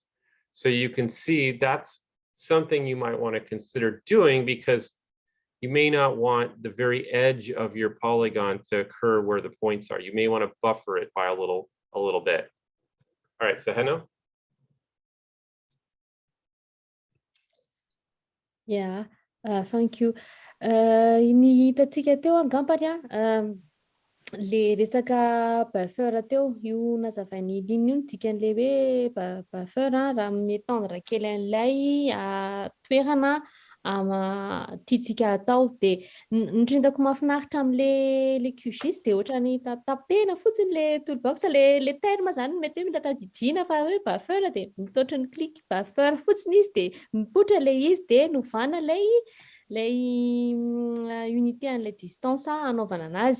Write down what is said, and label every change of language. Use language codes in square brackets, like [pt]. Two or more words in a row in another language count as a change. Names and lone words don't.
[en] So you can see that's something you might want to consider doing because you may not want the very edge of your polygon to occur where the points are. You may want to buffer it by a little bit. All right, so Heno? Yeah, thank you. [mg] Ny hitantsika teo angambany le resaka buffer teo io nazavainy liny io dikan'le hoe buffer raha m'étendre kely an'ilay toerana tiatsika atao de nindrindako mahafinaritra am'le QGIS de ohatrany tapena fotsiny le toolbox le terme zany mety hoe mila tadidina fa hoe buffer de mitotry ny clic buffer fotsiny izy de mipoitra le izy de novana lay unité an'le distance anaovana anazy.